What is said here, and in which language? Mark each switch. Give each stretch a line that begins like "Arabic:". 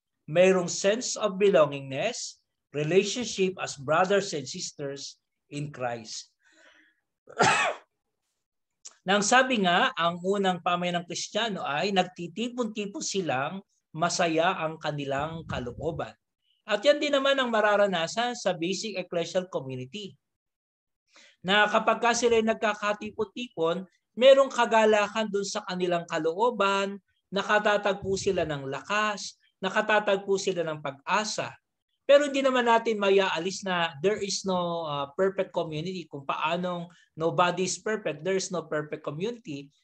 Filipino: Mayroong
English: sense of belongingness, relationship as brothers and sisters in Christ.
Filipino: Nang sabi nga, ang unang pamayanang Kristiyano ay nagtitipon-tipon silang masaya ang kanilang kalooban. At yan din naman ang mararanasan sa basic ecclesial community. na kapag ka sila nagkakatipon-tipon, merong kagalakan dun sa kanilang kalooban, nakatatagpo sila ng lakas, nakatatagpo sila ng pag-asa. Pero hindi naman natin mayaalis na
English: there is no perfect community.
Filipino: Kung paanong
English: nobody is perfect, there is no perfect community.